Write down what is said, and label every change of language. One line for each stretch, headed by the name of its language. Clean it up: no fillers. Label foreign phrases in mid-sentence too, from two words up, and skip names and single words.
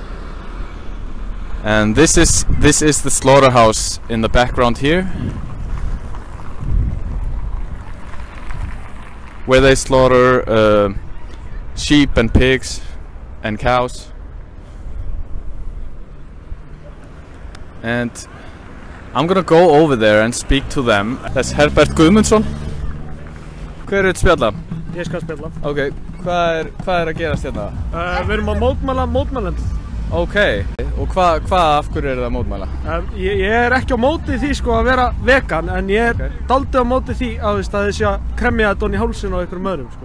English: And this is the slaughterhouse in the background here, where they slaughter sheep and pigs and cows. And I'm gonna go over there and speak to them.
Icelandic: That's Herbert Guðmundsson. Hver er spjalla? Ég skal spjalla. Ok, hvað er að gerast hérna? Við erum að mótmæla mótmælendum. Ok, og hvað af hverju er það að mótmæla? Ég er ekki á móti því sko að vera vegan, en ég er dálítið á móti því að þið sé að kremja þetta onni í hálsinn á einhverjum öðrum sko.